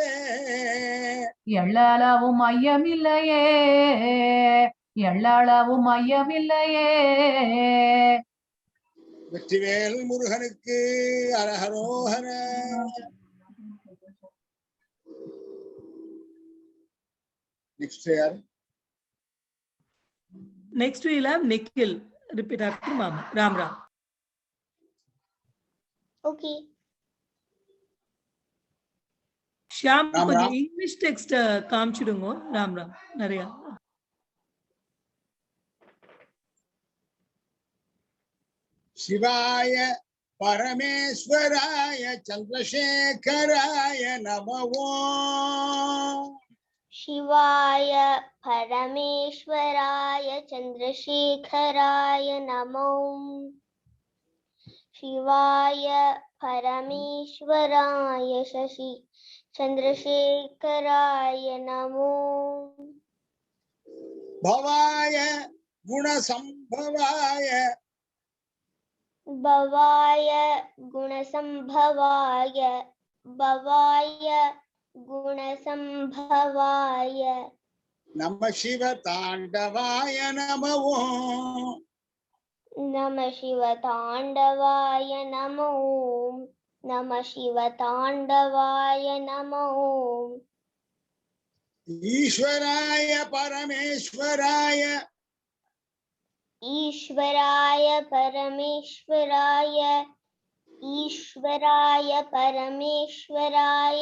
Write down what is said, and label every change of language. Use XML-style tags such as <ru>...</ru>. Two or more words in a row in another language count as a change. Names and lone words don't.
<ta>எள்ளளவும் ஐயமில்லையே, எள்ளளவும் ஐயமில்லையே. வெற்றிவேல் முருகனுக்கு அரஹரோஹர. நெக்ஸ்ட் யார்?</ta> <en>Next we'll have Nikhil. Repeat after Mama. Ram Ram. Okay. Shyam, Ram</en> <ta>கொஞ்சம் Ram.</ta> <en>English text</en> <ta>காமிச்சிடுங்க. Ram Ram. நிறைய.</ta> <sa>शिवाय परमेश्वराय चन्द्रशेखराय नमो. शिवाय परमेश्वराय चन्द्रशेखराय नमो. शिवाय परमेश्वराय शशि चन्द्रशेखराय नमो. भवाय गुणसम्भवाय भवाय गुणसम्भवाय, भवाय गुणसम्भवाय नम शिव ताण्डवाय नमो. नमः शिवताण्डवाय नमो. नमः शिवताण्डवाय नमो. ईश्वराय परमेश्वराय ईश्वराय परमेश्वराय, ईश्वराय परमेश्वराय</sa>